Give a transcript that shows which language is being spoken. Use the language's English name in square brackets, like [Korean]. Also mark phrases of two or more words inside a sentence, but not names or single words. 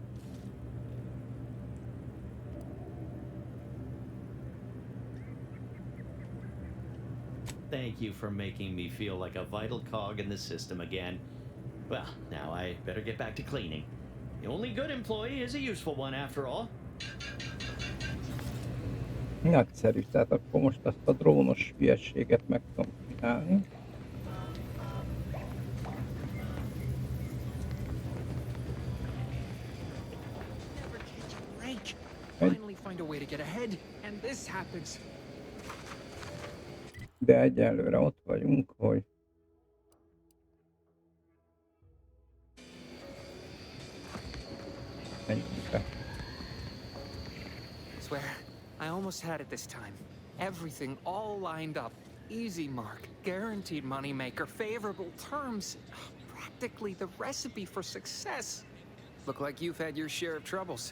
[English] Thank you for making me feel like a vital cog in the system again. Well, now I better get back to cleaning. The only good employee is a useful one after all. [Hungarian] Nagyszerű, tehát akkor most ezt a drónos hülyességet meg tudom csinálni. [English] Finally find a way to get ahead, and this happens. [Hungarian] De egyelőre ott vagyunk, hogy menjünk be. [English] Swear, I almost had it this time. Everything all lined up. Easy mark, guaranteed moneymaker, favorable terms. Practically the recipe for success. Look like you've had your share of troubles.